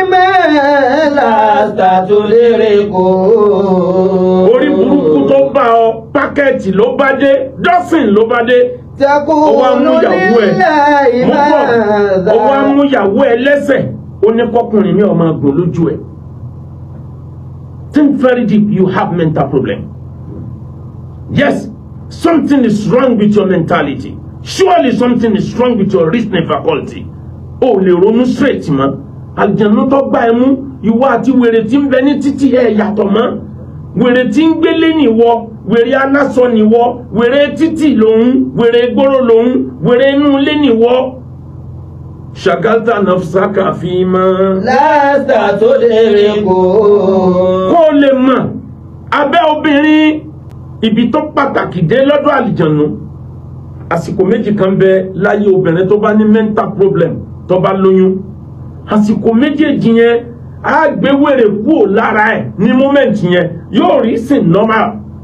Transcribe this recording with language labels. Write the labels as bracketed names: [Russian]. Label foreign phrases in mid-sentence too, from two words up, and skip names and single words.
[Yoruba] Orí burúkú tó bá ọ pákẹ́ẹ̀tì ló bá dé dọ́sìn ló bá dé. Ọwọ́ amúyàwó ẹ̀ ọwọ́ amúyàwó ẹ̀ lẹ́sẹ̀ ó ní kọkùnrin ní ọmọ agbọ̀n lójú ẹ̀. [English] Think very deep, you have mental problem. Yes, something is wrong with your mentality. Surely something is wrong with your reasoning faculty. [Yoruba] O lè ronú straight mọ́. Àlùjànnú tó gbá ẹ mú ìwọ àti wèrè tí ń bẹ ní títí ẹ yàtọ̀ mọ́. Wèrè tí ń gbélé nìwọ, wèrè aláṣọ nìwọ, wèrè títì lòun, wèrè gbóró lòun, wèrè inú ilé nìwọ. [Arabic] شغلت نفسك فيما لست تدرك. [Yoruba] Kó lè mọ̀ abẹ́ obìnrin ibi tó pàtàkì dé lọ́dọ̀ àlùjànnú. Àsìkò méjì kan bẹ láyé obìnrin tó bá ní [English] mental problem [Yoruba] tó bá lóyún. Àsìkò méjèèjì yẹn á gbé wèrè kúrò lára ẹ̀ ní moment yẹn yóò rí sìn normal.